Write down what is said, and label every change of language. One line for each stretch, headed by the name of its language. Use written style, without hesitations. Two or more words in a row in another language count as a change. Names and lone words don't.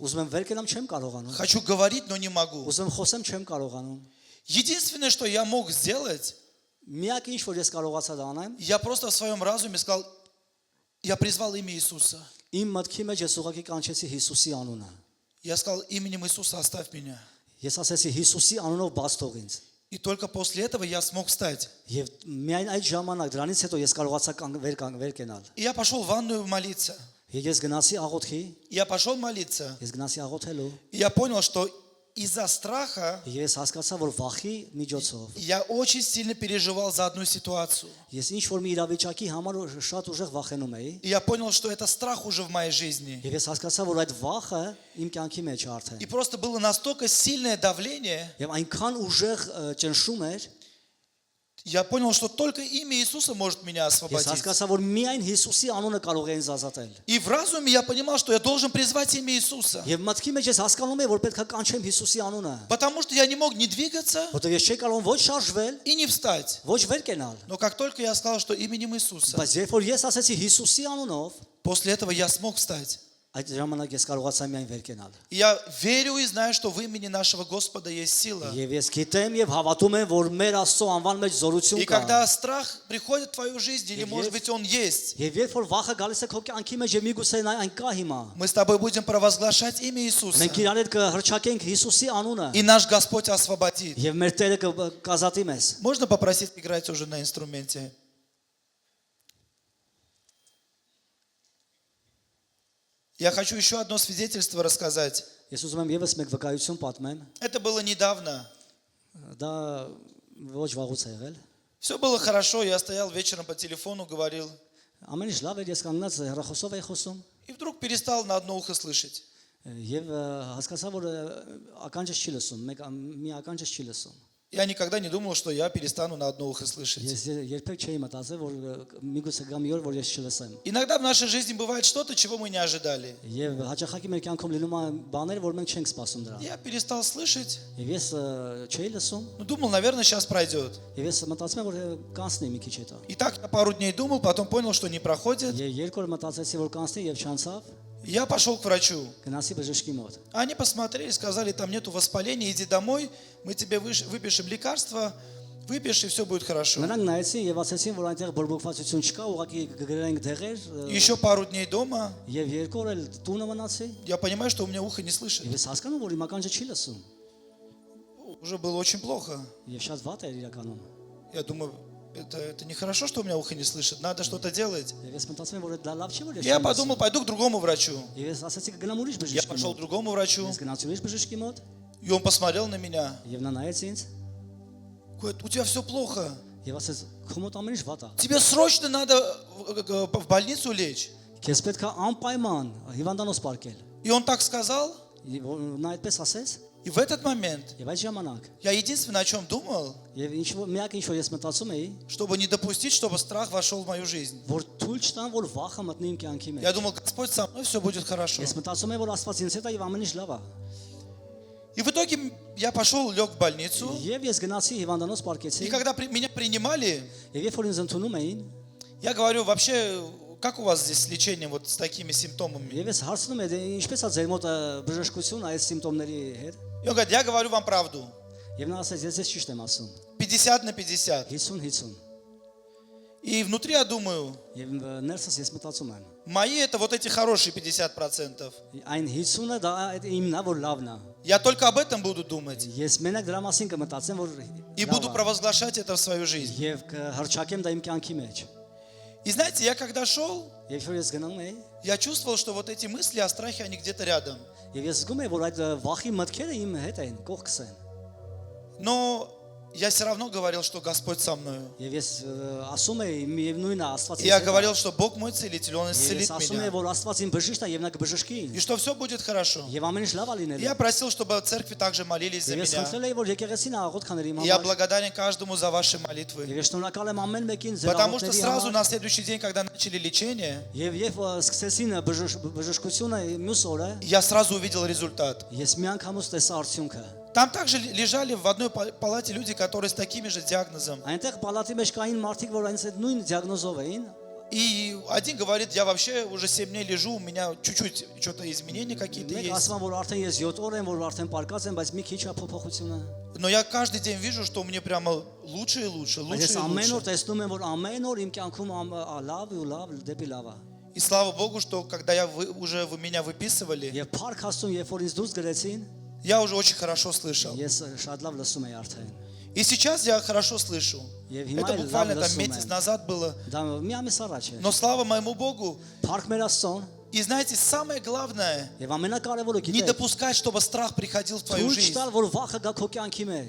Armenian: Ուզում եմ վեր կենամ, չեմ կարողանում։
Russian: Хочу говорить, но не могу.
Armenian: Ուզում եմ խոսեմ, չեմ կարողանում։
Russian: Единственное, что я мог сделать,
Armenian: Միակ ինչ որ ես կարողացա դա անեմ,
Russian: я просто в своем разуме сказал, я призвал имя Иисуса.
Armenian: իմ մտքի մեջ ես ուղղակի կանչեցի Հիսուսի անունը։
Russian: Я сказал, именем Иисуса оставь меня.
Armenian: Ես ասեցի Հիսուսի անունով բաց թող ինձ։
Russian: И только после этого я смог встать.
Armenian: Եվ միայն այդ ժամանակ դրանից հետո ես կարողացա վեր կենալ։
Russian: И я пошел в ванную молиться.
Armenian: Եվ ես գնացի աղոթքի,
Russian: Я пошел молиться.
Armenian: ես գնացի աղոթելու,
Russian: И я понял, что из-за страха
Armenian: եւ ես հասկացա, որ վախի միջոցով
Russian: я очень сильно переживал за одну ситуацию.
Armenian: ես ինչ որ մի իրավիճակի համար շատ ուժեղ վախենում էի։
Russian: И я понял, что это страх уже в моей жизни.
Armenian: Եվ ես հասկացա, որ այդ վախը իմ կյանքի մեջ է արդեն։
Russian: И просто было настолько сильное давление,
Armenian: Եվ այնքան ուժեղ ճնշում էր,
Russian: я понял, что только имя Иисуса может меня
Armenian: ես
Russian: освободить.
Armenian: հասկացա, որ միայն Հիսուսի անունը կարող է ինձ ազատել։
Russian: И в разуме я понимал, что я должен призвать имя Иисуса.
Armenian: Եվ մտքի մեջ ես հասկանում եմ, որ պետք է կանչեմ Հիսուսի անունը,
Russian: Потому что я не мог ни двигаться
Armenian: որովհետև ես չէի կարող ոչ շարժվել,
Russian: и не встать.
Armenian: ոչ վեր կենալ։
Russian: Но как только я сказал, что именем Иисуса,
Armenian: Բայց երբ որ ես ասեցի Հիսուսի անունով,
Russian: после этого я смог встать.
Armenian: այդ ժամանակ ես կարողացա միայն վեր կենալ։
Russian: И я верю и знаю, что в имени нашего Господа есть сила.
Armenian: Եվ ես գիտեմ եւ հավատում եմ, որ մեր Աստծո անվան մեջ զորություն
Russian: И
Armenian: կա։
Russian: когда страх приходит в твою жизнь, или может быть он есть,
Armenian: Եվ երբ որ վախը գալիս է քո կյանքի մեջ, եւ միգուցե այն կա հիմա,
Russian: мы с тобой будем провозглашать имя Иисуса.
Armenian: մենք իրար հետ կհրճակենք Հիսուսի անունը,
Russian: И наш Господь освободит.
Armenian: եւ մեր Տերը կազատի մեզ։
Russian: Можно попросить играть уже на инструменте? Я хочу еще одно свидетельство рассказать.
Armenian: Ես ուզում եմ եւս մեկ վկայություն պատմեմ։
Russian: Это было недавно.
Armenian: Դա ոչ վաղուց է եղել։
Russian: Все было хорошо, я стоял вечером по телефону, говорил.
Armenian: Ամեն ինչ լավ էր, ես կանգնած հեռախոսով էի խոսում
Russian: И вдруг перестал на одно ухо слышать.
Armenian: եւ հասկացա, որ ականջս չի լսում, մի ականջս չի լսում։
Russian: Я никогда не думал, что я перестану на одно ухо слышать.
Armenian: Ես երբեք չէի մտածել, որ միգուցե գա մի օր, որ ես չլսեմ։
Russian: Иногда в нашей жизни бывает что-то, чего мы не ожидали.
Armenian: Եվ հաճախակի մեր կյանքում լինում է բաներ, որ մենք չենք սպասում դրան։
Russian: Я перестал слышать.
Armenian: Եվ ես չէի լսում,
Russian: Ну, думал, наверное, сейчас пройдет.
Armenian: եւ ես մտածում եմ, որ կանցնի մի քիչ հետո։
Russian: И так я пару дней думал, потом понял, что не проходит.
Armenian: Եվ երկու օր մտածեցի, որ կանցնի եւ չանցավ,
Russian: Я пошел к врачу.
Armenian: գնացի բժշկի մոտ։
Russian: Они посмотрели, сказали, там нету воспаления, иди домой, мы тебе выпишем лекарства, выпьешь, и все будет хорошо.
Armenian: Նրանք նայեցին եւ ասացին, որ այնտեղ բորբոքվածություն չկա, уղղակի կգրենք դեղեր,
Russian: Еще пару дней дома,
Armenian: եւ երկու օր էլ տունը մնացի։
Russian: я понимаю, что у меня ухо не слышит.
Armenian: Եվ ես հասկանում, որ իմ ականջը չի լսում։
Russian: уже было очень плохо.
Armenian: Եվ շատ վատ էր իրականում։
Russian: Я думаю, это нехорошо, что у меня ухо не слышит. Надо что-то делать.
Armenian: Եվ ես մտածում եմ, որ դա լավ չի, որ ես
Russian: Я
Armenian: չեմ
Russian: подумал, пойду к другому врачу.
Armenian: լսում։ Եվ ես ասացի կգնամ ուրիշ
Russian: Я
Armenian: բժշկի
Russian: пошел к
Armenian: մոտ։
Russian: другому врачу,
Armenian: Ես գնացի ուրիշ бժշկի мод,
Russian: и он посмотрел на меня.
Armenian: եւ նա նայեց ինձ,
Russian: Говорит, у тебя все плохо.
Armenian: եւ ասեց, քո մոտ ամեն ինչ վատ է։
Russian: Тебе срочно надо в больницу лечь.
Armenian: Քեզ պետք է անպայման հիվանդանոց պարկել։
Russian: И он так сказал.
Armenian: Եվ նա այդպես ասեց,
Russian: И в этот момент
Armenian: եւ այդ ժամանակ,
Russian: я единственное, о чем думал,
Armenian: եւ միակ ինչ որ ես մտածում էի,
Russian: чтобы не допустить, чтобы страх вошел в мою жизнь.
Armenian: որ թույլ չտան, որ վախը մտնի իմ կյանքի
Russian: Я
Armenian: մեջ։
Russian: думал, Господь со мной, все будет хорошо.
Armenian: Ես մտածում եմ, որ Աստված ինձ հետ է եւ ամեն ինչ լավ է։
Russian: И в итоге я пошел, лег в больницу.
Armenian: Եվ ես гնացի հիվանդանոց
Russian: И
Armenian: պարկեցի,
Russian: когда меня принимали,
Armenian: եւ երբ որ ինձ ընդունում էին,
Russian: я говорю, вообще, как у вас здесь с лечением вот с такими симптомами?
Armenian: եւ ես հարցնում եմ, ինչպես է ձեր մոտ բժշկություն այս սիմպտոմների հետ։
Russian: И он говорит, я говорю вам правду.
Armenian: Եվ նա ասեց, ես ճիշտ եմ ասում։
Russian: 50 на 50.
Armenian: 50-50։
Russian: И внутри я думаю,
Armenian: Եվ ներսս ես մտածում եմ,
Russian: мои это вот эти хорошие 50%.
Armenian: այն 50-ը դա իմն է, որ լավն է։
Russian: Я только об этом буду думать.
Armenian: Ես մենակ դրա մասին կմտածեմ, որ
Russian: И буду провозглашать это в свою жизнь.
Armenian: եւ կհրճակեմ դա իմ կյանքի մեջ։
Russian: И знаете, я когда шел,
Armenian: Երբ որ ես գնում էի,
Russian: я чувствовал, что вот эти мысли о страхе, они где-то рядом.
Armenian: եւ ես զգում եմ, որ այդ վախի մտքերը իմ հետ են, կողքս են։
Russian: Но я все равно говорил, что Господь со мною.
Armenian: Եվ ես ասում եմ, միևնույնն է Աստված
Russian: И я
Armenian: ինձ հետ է։
Russian: говорил, что Бог мой целитель, Он
Armenian: Եվ
Russian: исцелит
Armenian: ես ասում եմ,
Russian: меня.
Armenian: որ Աստված իմ բժիշկն է եւ նա կբժշկի
Russian: И
Armenian: ինձ։
Russian: что все будет хорошо.
Armenian: Եվ ամեն ինչ լավ է
Russian: И
Armenian: լինելու։
Russian: я просил, чтобы в церкви также молились за
Armenian: Եվ ես
Russian: меня.
Armenian: խնդրել եմ, որ եկեղեցին աղոթ քաներ իմ
Russian: И я
Armenian: համար։
Russian: благодарен каждому за ваши молитвы.
Armenian: Եվ ես շնորհակալ եմ ամեն մեկին ձեր
Russian: Потому что
Armenian: աղոթների
Russian: сразу
Armenian: համար։
Russian: на следующий день, когда начали лечение,
Armenian: Եվ սկսեցին բժշկությունը մյուս օրը,
Russian: я сразу увидел результат.
Armenian: ես մի անգամուց տեսա արդյունքը։
Russian: Там также лежали в одной палате люди, которые с такими же диагнозом.
Armenian: Այնտեղ պալատի մեջ կային մարդիկ, որ այնց այդ նույն դիագնոզով էին,
Russian: И один говорит, я вообще уже 7 дней лежу, у меня чуть-чуть что-то изменения какие-то
Armenian: մեկ
Russian: есть.
Armenian: ասում են, որ արդեն ես 7 օր եմ, որ արդեն պարկած եմ, բայց մի քիչ է փոփոխությունը։
Russian: Но я каждый день вижу, что мне прямо лучше и лучше,
Armenian: Բայց
Russian: лучше
Armenian: ես
Russian: и
Armenian: ամեն օր
Russian: лучше.
Armenian: տեսնում եմ, որ ամեն օր իմ կյանքում լավ ու լավ դեպի լավ է։
Russian: И слава Богу, что когда уже вы меня выписывали,
Armenian: Եվ парք հաստում, երբ որ ինձ դուրս գրեցին,
Russian: я уже очень хорошо слышал.
Armenian: ես շատ լավ լսում եի արդեն։
Russian: И сейчас я хорошо слышу.
Armenian: Եվ հիմա
Russian: Это
Armenian: էլ
Russian: буквально
Armenian: լավ
Russian: там
Armenian: լսում
Russian: месяц
Armenian: եմ։
Russian: назад было.
Armenian: Դա մի ամիս առաջ է։
Russian: Но слава моему Богу.
Armenian: Парք մեր Աստծուն,
Russian: И знаете, самое главное,
Armenian: եւ ամենակարևորը
Russian: не
Armenian: գիտեք,
Russian: допускать, чтобы страх приходил в твою
Armenian: թույլ
Russian: жизнь.
Armenian: չտալ, որ վախը գա քո կյանքի մեջ։